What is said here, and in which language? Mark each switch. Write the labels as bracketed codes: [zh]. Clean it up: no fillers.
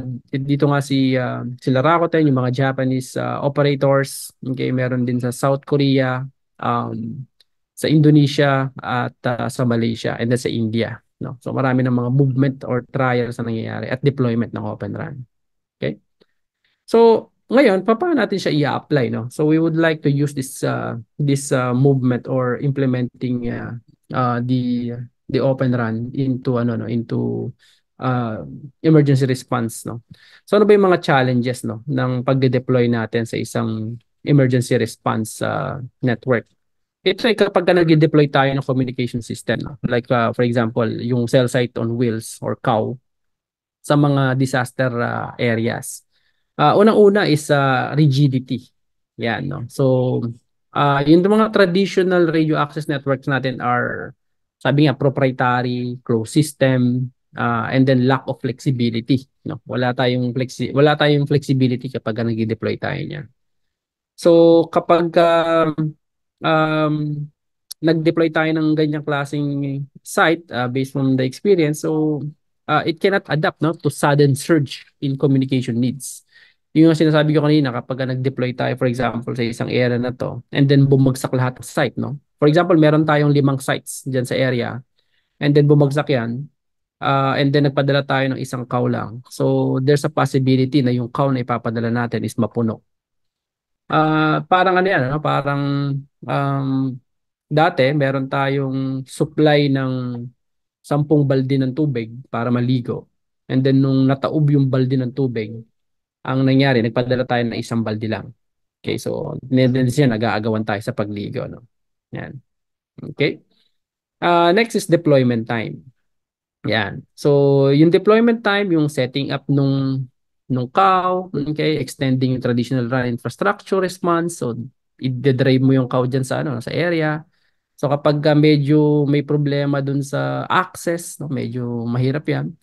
[tl] Dito nga sila Rakuten, yung mga Japanese operators. Okay, meron din sa South Korea, um, sa Indonesia at sa Malaysia and then sa India. No? So marami ng mga movement or trials na nangyayari at deployment ng Open RAN. Okay? So, ngayon, paano natin siya i-apply, no? [en] So, we would like to use this movement or implementing the Open RAN into ano no, into uh, emergency response, no? [tl] So, ano ba yung mga challenges, no, ng pagde-deploy natin sa isang emergency response network? Ito ay kapag nag-deploy tayo ng communication system, no? [en] Like for example, [tl] yung cell site on wheels or COW sa mga disaster areas. Unang-una is rigidity. Yan, no? [en] So, yung mga traditional radio access networks natin are, sabi nga, proprietary, closed system, and then lack of flexibility. [tl] No? Wala tayong flexibility kapag nag-deploy tayo niyan. [en] So, [tl] kapag um, nag-deploy tayo ng ganyang klaseng [en] site based from the experience, so it cannot adapt no to sudden surge in communication needs. [tl] Yung sinasabi ko kanina, kapag nag-deploy tayo [en] for example [tl] sa isang area na to and then bumagsak lahat ng site, no? For example, meron tayong 5 sites diyan sa area and then bumagsak yan, and then nagpadala tayo ng isang cow lang. [en] So there's a possibility [tl] na yung cow na ipapadala natin is mapuno. Parang ano yan, ano? Parang um, dati meron tayong supply ng 10 balde ng tubig para maligo. And then nung nataob yung balde ng tubig, ang nangyari, nagpadala tayo ng 1 balde lang. Okay, so siya nag-aagawan tayo sa pagligo, no? Yan. Okay. [en] Next is deployment time. Yan. So, yung deployment time, yung setting up nung cow, okay, extending yung traditional RAN infrastructure response. [tl] So, i-drive mo yung cow dyan sa area. So, kapag medyo may problema dun sa access, no, medyo mahirap yan.